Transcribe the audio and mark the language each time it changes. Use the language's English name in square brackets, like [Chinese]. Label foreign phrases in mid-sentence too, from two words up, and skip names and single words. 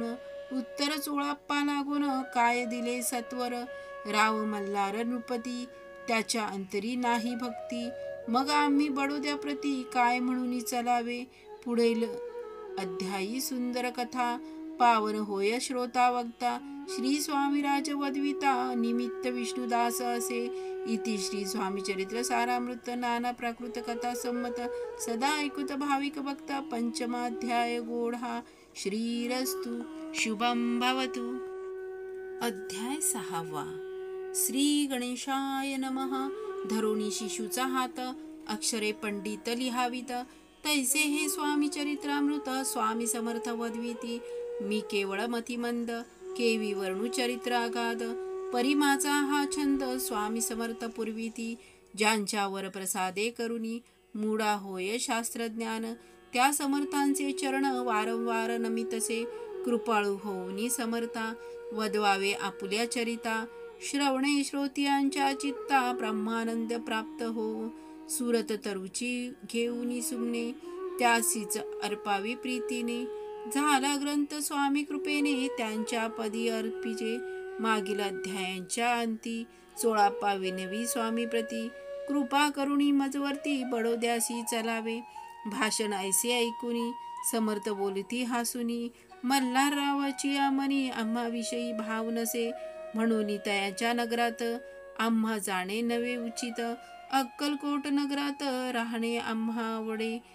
[Marathi] उत्तर चोळाप्पा लागून, काय दिले सत्वर, राव मल्हार नृपती, त्याच्या अंतरी नाही भक्ती, मग आम्ही बडोद्या प्रती, काय म्हणून चलावे, पुढील अध्यायी सुंदर कथा, पावन होय श्रोता वक्ता, श्री स्वामीराज वदविता, निमित्त विष्णुदास असे, इति श्री स्वामी चरित्र सारामृत नाना प्राकृत कथा संमत, सदा ऐकुत भाविक भक्ता, पंचमाध्याय गोढा, [Sanskrit] श्रीरस्तु शुभं भवतु. अध्याय 6. श्री गणेशाय नमः. [Marathi] धरोणी शिशूचा हात, अक्षरे पंडित लिहावीत, तैसे हे स्वामी चरित्रामृत, स्वामी समर्थ वदविती, मी केवळ मतिमंद, केवी वर्णू चरित्र अगाध, परिमाचा हा छंद, स्वामी समर्थ पुरविती, ज्यांच्यावर प्रसादे करुनी, मूढा होय शास्त्रज्ञान, त्या समर्थांचे चरण वारंवार नमितसे, कृपाळू होऊनी समर्था, वदवावे आपुल्या चरिता, श्रवणे श्रोतियांच्या चित्ता, ब्रह्मानंद प्राप्त हो, सुरत तरुची घेऊनी सुमने, त्यासीच अर्पावी प्रीतीने, झाला ग्रंथ स्वामी कृपेने, त्यांच्या पदी अर्पिजे, मागील अध्यायांच्या अंती, चोळाप्पा विनवी स्वामी प्रती, कृपा करुणी मजवर्ती, बडोद्यासी चलावे, भाषण ऐसे ऐकुनी, समर्थ बोलती हासुनी, मल्हाररावाची मनी आम्हाविषयी भाव नसे, म्हणून तयाच्या नगरात आम्हा जाणे नवे उचित, अक्कलकोट नगरात राहणे आम्हा आवडे,